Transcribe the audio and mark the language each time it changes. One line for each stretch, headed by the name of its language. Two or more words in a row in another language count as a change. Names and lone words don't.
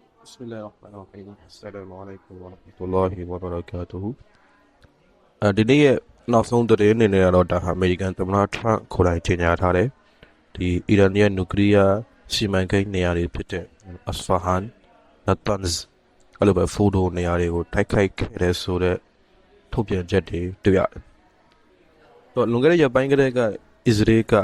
Arabic: بسم الله الرحمن الرحيم السلام عليكم ورحمة الله وبركاته
Burmese: ဒီနေ့ရဲ့နောက်ဆုံးသတင်းအနေနဲ့တော့ဒါဟာအမေရိကန်သမ္မတထရန့်ကိုယ်တိုင်ကြေညာထားတယ်ဒီအီရန်ရဲ့နျူကလ িয়ার စီမံကိန်းနေရာတွေဖြစ်တဲ့အစဖာဟန် နတ်တန်စ်အဲ့လိုပဲဖိုဒိုနေရာတွေကိုတိုက်ခိုက်ခဲ့တဲ့ဆိုတဲ့ထုတ်ပြန်ချက်တွေတွေ့ရတယ်တော့လွန်ခဲ့တဲ့ရက်ပိုင်းကတည်းကအစ္စရေးက